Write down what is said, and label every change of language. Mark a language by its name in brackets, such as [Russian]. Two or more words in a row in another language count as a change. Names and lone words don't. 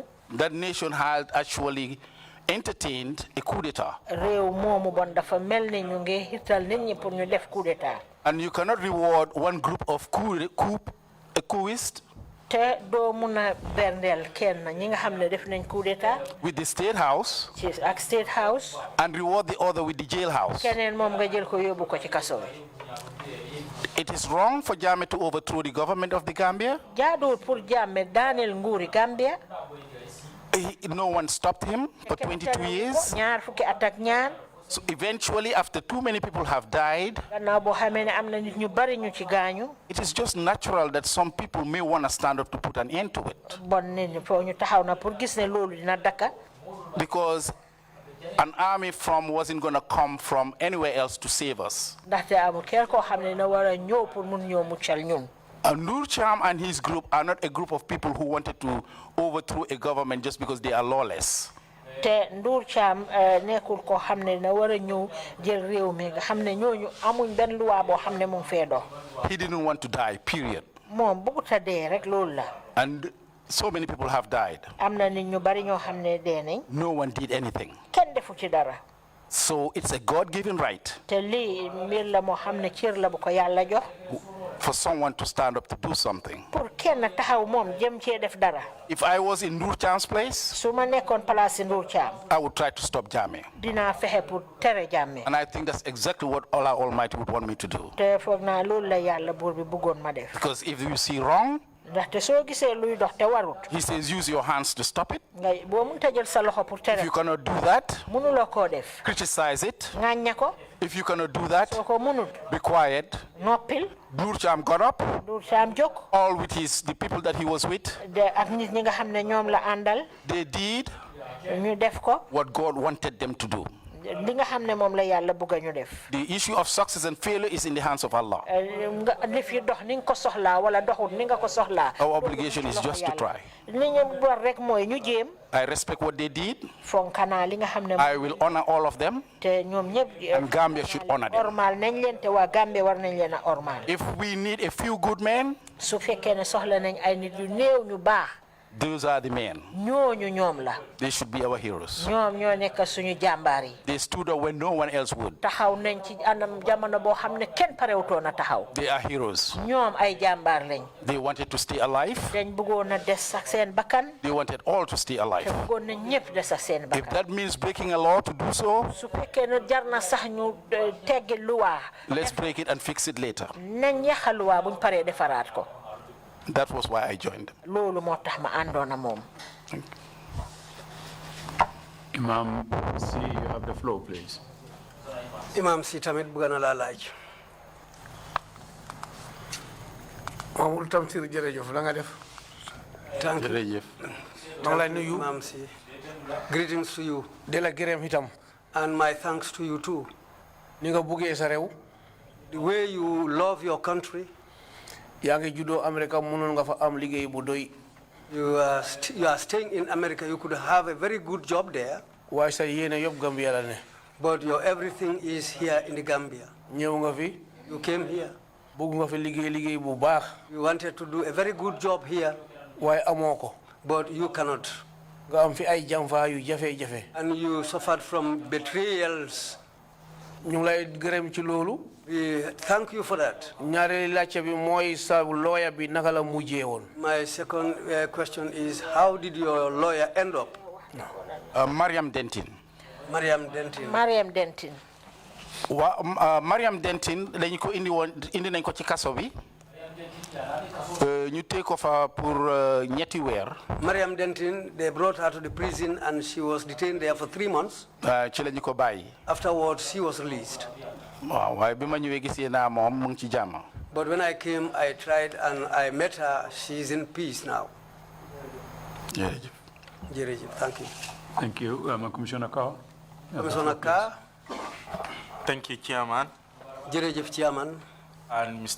[English] That nation had actually entertained a coup d'etat. [Wolof] réew moomu bon dafa mel ni ñu ngi hital nit ñi pour ñu def [French] coup d'etat. [English] And you cannot reward one group of coupists [Wolof] te doo mun a berndeel kenn ñi nga xam ne def nañ [French] coup d'etat. [English] with the state house. [Wolof] ci ak [English] state house. and reward the other with the jailhouse. [Wolof] keneen moom nga jël ko yóbbu ko ci kaso bi. [English] It is wrong for Jammeh to overthrow the government of the Gambia. [Wolof] jaaduwul pour Jammeh daaneel nguuri Gambia. [English] No one stopped him for 22 years. [Wolof] ñaar fukki at ak ñaar. [English] So eventually, after too many people have died, [Wolof] gannaaw boo xamee ne am na nit ñu bari ñu ci gaañu. [English] it is just natural that some people may want to stand up to put an end to it. [Wolof] bon nit ñi foo ñu taxaw na pour gis ne loolu dina dakka. [English] Because an army wasn't going to come from anywhere else to save us. [Wolof] ndaxte amul kenn koo xam ne na war a ñëw pour mun ñoo muccal ñun. [English] Nur Cham and his group are not a group of people who wanted to overthrow a government just because they are lawless. [Wolof] te Ndur Cham nekkul koo xam ne na war a ñëw jël réew mi nga xam ne ñooñu amuñ benn loi boo xam ne mu ngi fee dox. [English] He didn't want to die, period. [Wolof] moom bëggut a dee rek loolu la. [English] And so many people have died. [Wolof] am na nit ñu bari ñoo xam ne dee nañ. [English] No one did anything. [Wolof] kenn defu ci dara. [English] So it's a God-given right [Wolof] te lii mbir la moo xam ne cër la bu ko yàlla jox. [English] for someone to stand up to do something. [Wolof] pour kenn taxaw moom jëm cee def dara. [English] If I was in Nur Cham's place, [Wolof] su ma nekkoon place Ndur Cham. [English] I would try to stop Jammeh. [Wolof] dinaa fexe pour tere Jammeh. [English] And I think that's exactly what Allah Almighty would want me to do. [Wolof] te foog naa loolu la yàlla buur bi bëggoon ma def. [English] Because if you see wrong, [Wolof] ndaxte soo gisee luy dox te warut. [English] He says use your hands to stop it. [Wolof] nga boo mënta jël sa loxo pour tere. [English] If you cannot do that, [Wolof] mënuloo koo def. [English] criticize it. [Wolof] ŋàñña ko. [English] If you cannot do that, [Wolof] soo ko mënut. [English] be quiet. [Wolof] noppil. [English] Nur Cham got up, [Wolof] Ndur Cham jóg. [English] all with the people that he was with. [Wolof] de ak nit ñi nga xam ne ñoom la àndal. [English] They did [Wolof] ñu def ko. [English] what God wanted them to do. [Wolof] li nga xam ne moom la yàlla bëgg ñu def. [English] The issue of success and failure is in the hands of Allah. [Wolof] nga def yi dox ni nga ko soxlaa wala doxul ni nga ko soxlaa. [English] Our obligation is just to try. [Wolof] li ñu war rek mooy ñu jéem. [English] I respect what they did. [Wolof] fonkanaa li nga xam ne. [English] I will honor all of them. [Wolof] te ñoom ñëpp. [English] And Gambia should honor them. [Wolof] ormal nañ leen te waa Gambia war nañ leen a ormal. [English] If we need a few good men, [Wolof] su fekkee ne soxla nañ ay nit yu néew ñu baax. [English] Those are the men. [Wolof] ñooñu ñoom la. [English] They should be our heroes. [Wolof] ñoom ñoo nekk suñu jàmbaar yi. [English] They stood up when no one else would. [Wolof] taxaw nañ ci anam jamono boo xam ne kenn parewutoon a taxaw. [English] They are heroes. [Wolof] ñoom ay jàmbaar lañ. [English] They wanted to stay alive. [Wolof] dañ bëggoon a des ak seen bakkan. [English] They wanted all to stay alive. [Wolof] te bëggoon na ñëpp des ak seen bakkan. [English] If that means breaking a law to do so, [Wolof] su fekkee ne jar na sax ñu teggi luwaa. [English] let's break it and fix it later. [Wolof] nañ yaxa luwaa buñ paree defaraat ko. [English] That was why I joined them. [Wolof] loolu moo tax ma àndoon ak moom. [English] Imam C, you have the floor, please. [Wolof] Imam si tamit bëgg na laa laaj. Mamadou Tamsir jërëjëf la nga def. [English] Thank you. [Wolof] Jërëjëf. maa ngi lay nuyu. Imam si. [English] Greetings to you. [Wolof] di la gërëm itam. [English] And my thanks to you too. [Wolof] ni nga buggee sa réew. [English] The way you love your country. [Wolof] yaa ngi juddoo Amérique mënoon nga fa am liggéey bu doy. [English] You are staying in America. You could have a very good job there. [Wolof] waaye sa yéene yëpp Gambia la ne. [English] But your everything is here in the Gambia. [Wolof] ñëw nga fi. [English] You came here. [Wolof] bëgg nga fi liggéey bu baax. [English] You wanted to do a very good job here. [Wolof] waaye amoo ko. [English] But you cannot. [Wolof] nga am fi ay jàmfaa yu jafe-jafe. [English] And you suffered from betrayals. [Wolof] ñu ngi lay gërëm ci loolu. [English] We thank you for that. [Wolof] ñaareelu laajte bi mooy sa lawyer bi naka la mujjee woon. [English] My second question is, how did your lawyer end up? Mariam Dentin. Mariam Dentin. Mariam Dentin. [Wolof] Mariam Dentin dañu ko indi nañ ko ci kaso bi. ñu tee ko fa pour ñetti weer. [English] Mariam Dentin, they brought her to the prison and she was detained there for 3 months. [Wolof] ci lañu ko bàyyi. [English] Afterwards, she was released. [Wolof] waaw waaye bi ma ñëwee gisee naa moom mu ngi ci jàmm. [English] But when I came, I tried and I met her. She's in peace now. [Wolof] jërëjëf. Jërëjëf, [English] thank you. Thank you. Commissioner Carr. Commissioner Carr. Thank you, Chairman. [Wolof] Jërëjëf, Chairman. [English] And Mr.